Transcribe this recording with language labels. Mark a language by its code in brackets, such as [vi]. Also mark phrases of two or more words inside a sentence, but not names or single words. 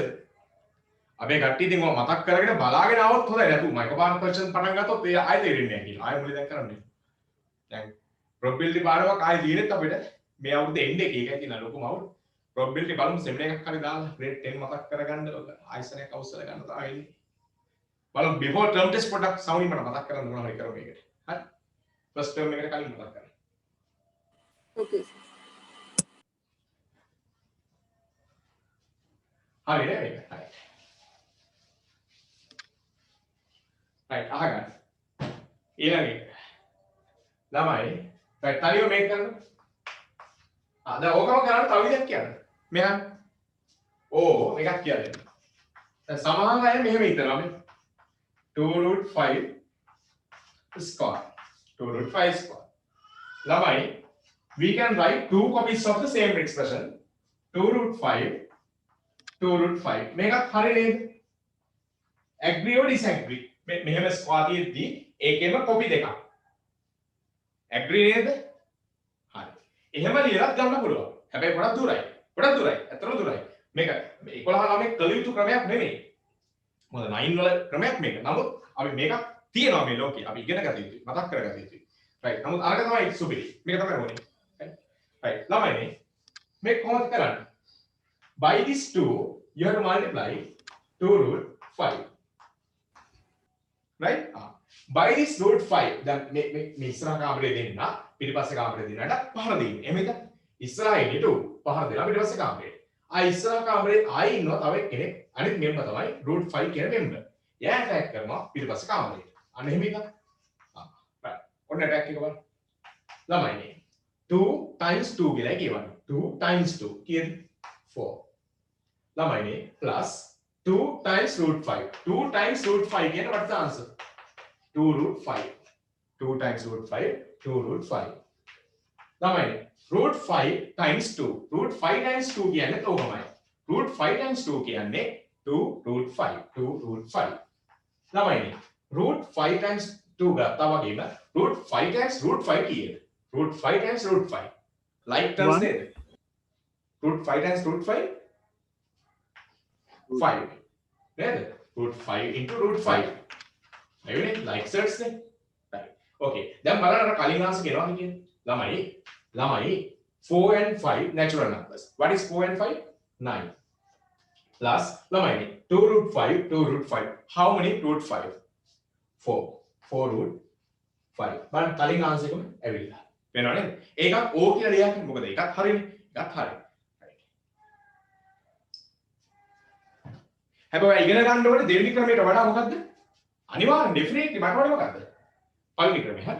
[si] අපේ කට්ටිය ඉතින් ඔය මතක් කරගෙන බලාගෙන આવොත් හොඳයි. නැතු මම එකපාරට question පටන් ගත්තොත් ඒ ආයෙ තේරෙන්නේ නැහැ කියලා. ආයෙ මුලින් දැන් කරන්නේ. දැන් probability පාඩමක් ආයෙ දිනෙත් අපිට මේ අවුරුද්දේ එන්නේ ඒකයි තියෙන ලොකුම අවුල. probability බලමු seminar එකක් හරි දාලා grade 10 මතක් කරගන්න ආයෙසරයක් අවශ්‍ය ගන්න තමයි එන්නේ. බලමු [en] before term test [si] පොඩක් සවුනි මට මතක් කරන්න මොනවා හරි කරමු මේකට. හරි. [en] first term [si] එකට කලින් මතක් කරන්න. [en] okay sir. [si] හරි නේද මේක? හරි. right අහගන්න. ඊළඟ එක. ළමයි right තනියම මේක කරන්න. දැන් ඕකම කරන්න තව විදිහක් කියන්න. මෙහා ඕ එකක් කියලා දෙන්න. දැන් සමහර අය මෙහෙම හිතනවා මේ 2√5 square 2√5 square. [en] ළමයි we can write two copies of the same expression 2√5 2√5 [si] මේකත් හරි නේද? [en] agree or disagree [si] මෙහෙම ස්ක්වාර් තියෙද්දි ඒකෙම කොපි දෙකක් agree නේද? හරි. එහෙම ලියලා ගන්න පුළුවන්. හැබැයි ගොඩක් දුරයි. ඇත්තටම දුරයි. මේක 11 ළමයි කළ යුතු ක්‍රමයක් නෙමෙයි. මොකද 9 වල ක්‍රමයක් මේක. නමුත් අපි මේක තියනවා මේ ලෝකේ. අපි ඉගෙන ගත යුතුයි. මතක් කරගත යුතුයි. right. නමුත් අරක තමයි සුපිරි. මේක තමයි ඕනේ. right. ළමයි මේක කොහොමද කරන්නේ? [en] By this 2 you have to multiply 2√5. [si] right? By this √5 දැන් මේ ඉස්සරහ කාමරේ දෙන්න පිටිපස්සේ කාමරේ දෙන්නට පහර දෙන්නේ. එහෙමද? ඉස්සරහ ඉන්නේ 2 පහර දෙනවා පිටිපස්සේ කාමරේ. ඉස්සරහ කාමරේ ආයි ඉන්නවා තව කෙනෙක් අනිත් මෙම්බර් තමයි √5 කියන මෙම්බර්. එයා ඇටැක් කරනවා පිටිපස්සේ කාමරේ. අන්න එහෙම එකක්. right. ඔන්න ඇටැක් එක බලන්න. ළමයි 2 times 2 කියලා කියවන්න. 2 times 2 කීයද? 4. ළමයි plus 2 times √5. 2 times √5 කියන [en] what's the answer? [si] 2√5. 2 times √5 2√5. ළමයි √5 times 2. √5 times 2 කියන්නේ තෝමයි. √5 times 2 කියන්නේ 2√5. 2√5. ළමයි √5 times 2 ගත්තා වගේම √5 times √5 කීයද? √5 times √5. [en] like terms [si] නේද? √5 times √5 5 නේද? √5 into √5 එවෙන්නේ [en] like terms [si] නේ. [en] right okay [si] දැන් බලන්න අර කලින් ආන්සර් කියනවා කියන්නේ ළමයි [en] 4 and 5 natural numbers. what is 4 and 5? [si] 9 plus ළමයි 2√5 [en] how many [si] √5? 4 බලන්න කලින් ආන්සර් එකම ඇවිල්ලා වෙනව නේද? ඒකත් O කියලා ලියන්න මොකද ඒකත් හරිනේ. ඒකත් හරි. හැබැයි ඉගෙන ගන්න ඕනේ දෙවෙනි ක්‍රමයට වඩා මොකද්ද? අනිවාර්යෙන් ඩෙෆිනිට්ලි මට වඩා මොකද්ද? පළවෙනි ක්‍රමය හරි.